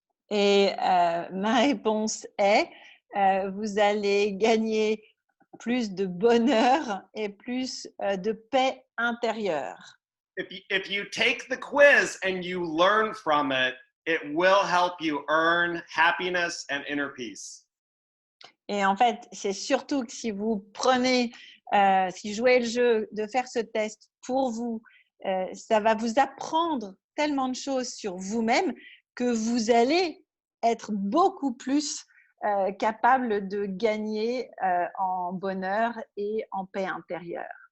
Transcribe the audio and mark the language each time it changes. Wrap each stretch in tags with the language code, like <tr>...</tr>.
<fr>Et ma réponse est, vous allez gagner plus de bonheur et plus de paix intérieure.</fr> <en>If you take the quiz and you learn from it, it will help you earn happiness and inner peace.</en> <fr>Et en fait, c'est surtout que si vous prenez, si vous jouez le jeu de faire ce test pour vous, ça va vous apprendre tellement de choses sur vous-même que vous allez être beaucoup plus capable de gagner en bonheur et en paix intérieure.</fr>